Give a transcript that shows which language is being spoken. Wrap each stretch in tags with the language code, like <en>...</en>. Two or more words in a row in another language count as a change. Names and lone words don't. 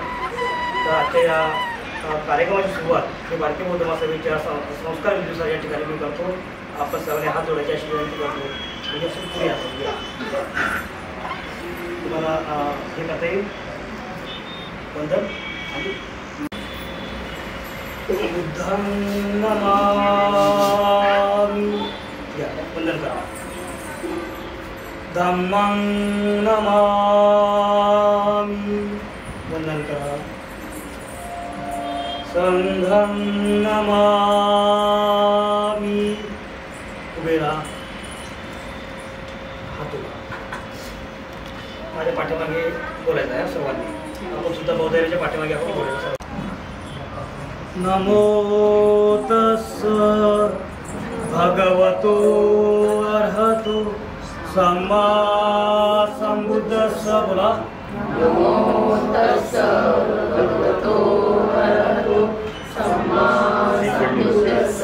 <mr>तर आजच्या या कार्यक्रमाची सुरुवात ही भारतीय बौद्ध महासभेच्या संस्कार विद्युत या ठिकाणी मी करतो. आपण सर्वांनी हात जोडायची अशी विनंती करतो. म्हणजे पुढे तुम्हाला हे करता येईल बंधन</mr> <pi>बुद्धं नमामि</pi> <mr>वंदन करा.</mr> <pi>धम्मं नमामि</pi> <mr>वंदन करा.</mr> <pi>संघं नमामि</pi> <mr>उभे राहा. हात उभा. माझ्या पाठीमागे बोलायचं आहे सर्वांनी. आपण सुद्धा बौद्धाच्या पाठीमागे आपण बोलायचं.</mr> <pi>नमो तस्स भगवतो अर्हतो सम्मा संबुद्धस्स.</pi> <mr>बोला.</mr> <pi>नमो तस्स भगवतो अरहतो सम्मा संबुद्धस्स.</pi>